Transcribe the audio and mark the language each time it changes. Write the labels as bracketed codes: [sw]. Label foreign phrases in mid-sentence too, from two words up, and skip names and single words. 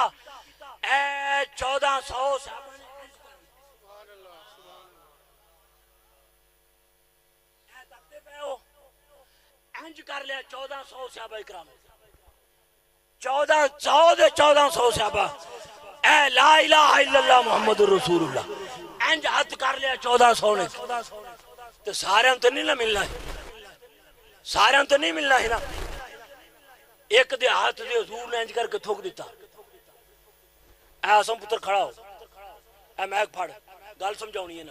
[pa] اے 1400 انج کر لیا. 1400 صحابہ اکرام، 1400 صحابہ. اے [ar] لا إله إلا الله محمد رسول الله [pa] انج حد کر لیا 1400 نے. تو سارے تو نہیں نا ملنا ہے، سارے تو نہیں ملنا ہے نا. اک دے ہتھ دے حضور نے انج کر کے تھوک دتا۔ عاصم پتر کھڑا ہو، اے مائیک پھڑ، گل سمجھاؤنی ہے نا.